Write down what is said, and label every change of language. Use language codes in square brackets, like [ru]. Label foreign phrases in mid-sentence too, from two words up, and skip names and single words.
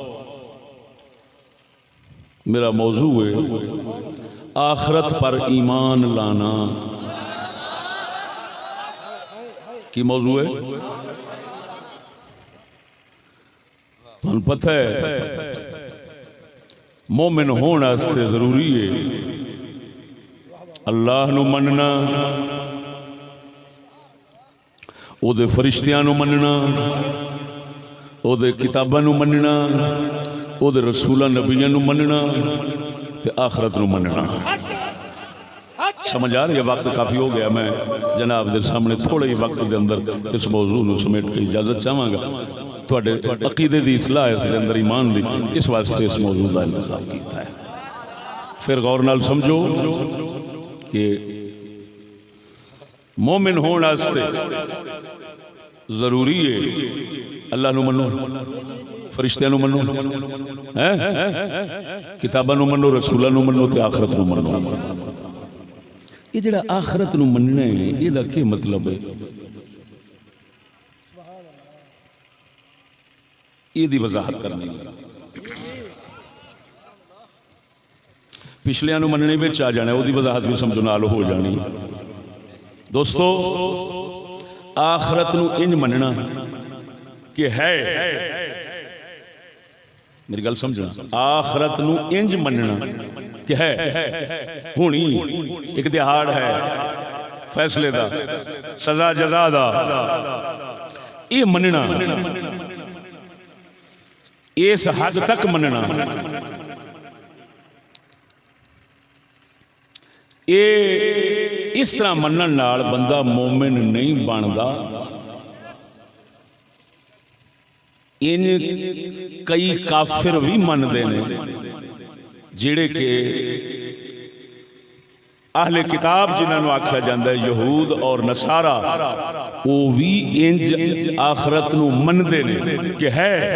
[ur] میرا موضوع ہے آخرت پر ایمان لانا۔ [pa] کی موضوع ہے؟ تمہیں پتہ ہے مومن ہونا واسطے ضروری ہے اللہ نو مننا، او دے فرشتیاں نو مننا، او دے کتاباں نو مننا، او دے رسولاں نبیاں نو مننا تے آخرت نو مننا۔ سمجھ آ رہی ہے؟ وقت کافی ہو گیا، میں جناب دے سامنے تھوڑے ہی وقت دے اندر اس موضوع نو سمیٹ کے اجازت چاہواں گا۔ تواڈے عقیدے دی اصلاح اس دے اندر ایمان دی، اس واسطے اس موضوع دا انتخاب کیتا ہے۔ پھر غور نال سمجھو کہ مومن ہون واسطے ضروری ہے اللہ نو منو، فرشتیاں نو منو، کتاباں نو منو، رسولاں نو منو تے آخرت نو منو۔ یہ جڑا آخرت نو مننا ہے یہ دا کیا مطلب ہے؟ یہ دی وضاحت کرنی پچھلیاں نو مننے وچ آ جانا ہے، وہ دی وضاحت بھی سمجھو نال ہو جانی۔ دوستو آخرت نو انج مننا کہ ہے، میری گل سمجھنا، آخرت نو انج مننا کہ ہے ہونی، ایک دہاڑ ہے فیصلے دا، سزا جزا دا، یہ مننا اس حد تک مننا یہ اس طرح منن نال بندہ مومن نہیں بنتا. ان کئی کافر بھی منتے ہیں جڑے کہ اہل کتاب جنہوں آکھیا جاندہ ہے یہود اور نصارہ وہ بھی انج آخرت نو مندے نے کہ ہے